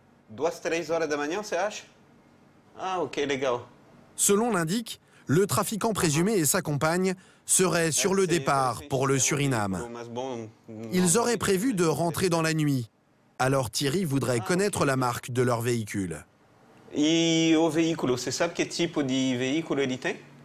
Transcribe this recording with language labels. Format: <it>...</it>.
<pt>2, 3 horas da manhã, você acha? Ah, ok, legal.</pt> <fr>Selon l'indique, le trafiquant présumé et sa compagne seraient sur le départ pour le Suriname. Ils auraient prévu de rentrer dans la nuit. Alors Thierry voudrait connaître la marque de leur véhicule.</fr> <pt>E o veículo, você sabe que tipo de veículo ele tem?</pt>